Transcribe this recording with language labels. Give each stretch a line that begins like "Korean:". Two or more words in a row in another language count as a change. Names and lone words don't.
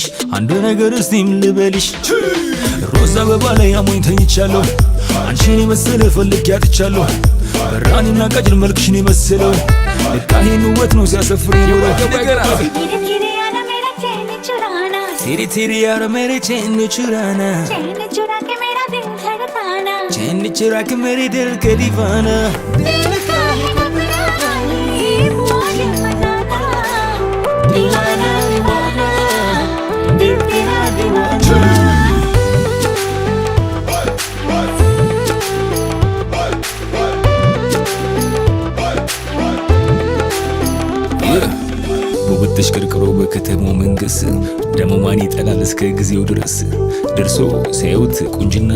Amharic: አንድ ነገር እስቲም ልበልሽ ሮዛ አበባ ላይ አሞኝ ተኝቻለሁ አንቺን የመሰለ ፈልጌ አጥቻለሁ በራኒና ቀጭን መልክሽን የመሰለው ልካሄን ውበት ነው ሲያሰፍር ኖሮ
Hindi: तेरी तेरी यार मेरे चैन चुराना चैन चुरा के मेरे दिल के दीवाना दीवाना दीवाना दिल तेरा दीवाना
Amharic: ተሽከርክሮ በከተማው መንገስ ደሞ ማን ይጠላል እስከ ጊዜው ድረስ ደርሶ ሲያዩት ቁንጅና